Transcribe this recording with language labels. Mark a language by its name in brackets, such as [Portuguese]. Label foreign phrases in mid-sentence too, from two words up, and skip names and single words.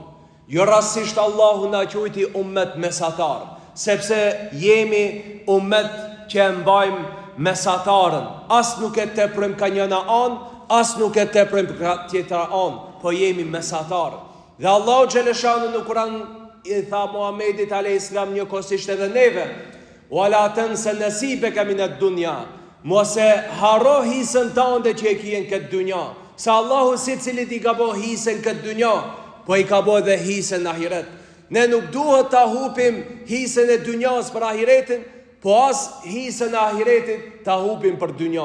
[Albanian] Jo rasisht Allahu na quajti ummet mesatar, sepse jemi ummet që e mbajmë mesatarën. As nuk e teprojmë ka njëna anë, as nuk e teprojmë ka tjetra anë, po jemi mesatar. Dhe Allahu Gjeleshanu në Kur'an I tha Muhammedit a.s. një kosisht edhe neve, [Arabic] ولا تنس نصيبك من الدنيا, [Albanian] mos e haro hisën tënde që e kien këtë dunja. Se Allahu si cilit I ka bo hisën këtë dunja, po I ka bo dhe hisën në ahiret. Ne nuk duhet ta hupim hisën e dunjas për ahiretin, po as hisën e ahiretit ta hupim për dunja.